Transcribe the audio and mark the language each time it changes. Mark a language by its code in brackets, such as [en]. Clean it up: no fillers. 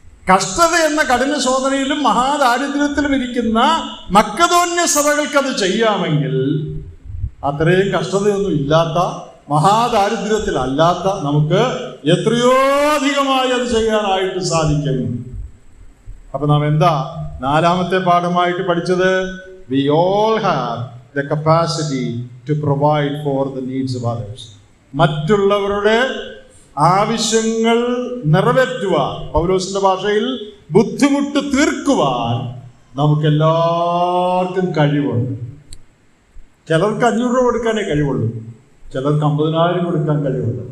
[ml] കഷ്ടത എന്ന കഠിന ശോധനയിലും മഹാദാരിദ്ര്യത്തിലും ഇരിക്കുന്ന മക്കദോന്യ സഭകൾക്ക് അത് ചെയ്യാമെങ്കിൽ അത്രയും കഷ്ടതയൊന്നും ഇല്ലാത്ത, മഹാദാരിദ്ര്യത്തിലല്ലാത്ത നമുക്ക് എത്രയോ അധികമായി അത് ചെയ്യാനായിട്ട് സാധിക്കും. അപ്പൊ നാം എന്താ 4ാമത്തെ പാഠമായിട്ട് പഠിച്ചത്? [en] We all have the capacity to provide for the needs of others. [ml] മറ്റുള്ളവരുടെ ആവശ്യങ്ങൾ നിറവേറ്റുവാൻ, പൗലോസിന്റെ ഭാഷയിൽ ബുദ്ധിമുട്ട് തീർക്കുവാൻ നമുക്കെല്ലാവർക്കും കഴിവുണ്ട്. ചിലർക്ക് 500 രൂപ കൊടുക്കാനേ കഴിവുള്ളൂ, ചിലർക്ക് 50,000 കൊടുക്കാൻ കഴിവുള്ളൂ.